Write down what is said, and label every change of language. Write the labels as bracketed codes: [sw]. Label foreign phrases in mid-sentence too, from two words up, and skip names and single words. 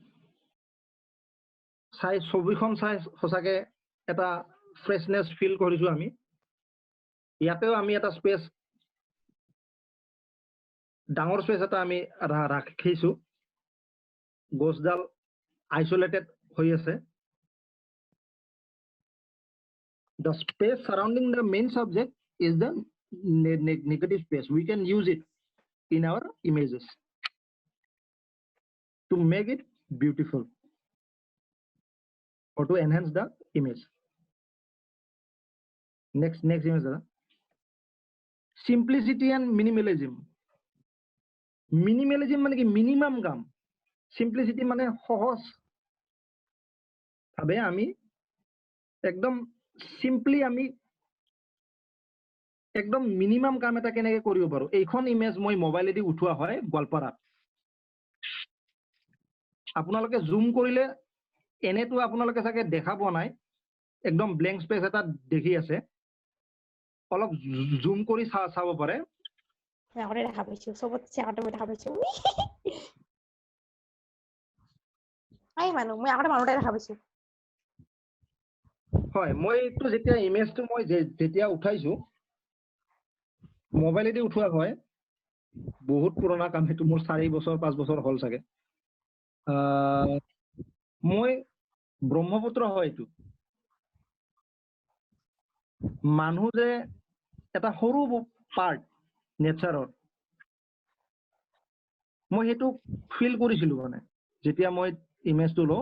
[as] চাই ছবিখন চাই সঁচাকে এটা [en] freshness feel [as] কৰিছো আমি ইয়াতেও আমি এটা স্পেচ ডাঙৰ স্পেচ এটা আমি ৰাখিছো গছডাল আইসোলেটেড হৈ আছে [en] the space surrounding the main subject is the negative space we can use it in our images to make it beautiful or to enhance the image next image dada simplicity and minimalism [as] মানে কি minimum কাম simplicity মানে সহজ ভাবে আমি একদম সিম্পলি আমি একদম মিনিমাম কাম এটা কেনেকৈ কৰিব পাৰো এইখন ইমেজ মই মোবাইলেদি উঠোৱা হয় গোৱালপাৰাত আপোনালোকে জুম কৰিলে এনেটো আপোনালোকে চাগে দেখা পোৱা নাই একদম [en] blank space [as] এটা দেখি আছে অলপ জুম কৰি চাব পাৰে আগতে দেখা পাইছো সবতছে আগতে মই দেখা পাইছো আই মানুহ মই আগতে মানুহটা দেখা পাইছো হয় মই এইটো যেতিয়া ইমেজটো মই যেতিয়া উঠাইছো মোবাইলেদি উঠোৱা হয় বহুত পুৰণা কাম সেইটো মোৰ 4 বছৰ 5 বছৰ হ'ল চাগে মই ব্ৰহ্মপুত্ৰ হয় এইটো মানুহ যে এটা সৰু পাৰ্ট নেচাৰৰ মই সেইটো ফিল কৰিছিলো মানে যেতিয়া মই ইমেজটো লওঁ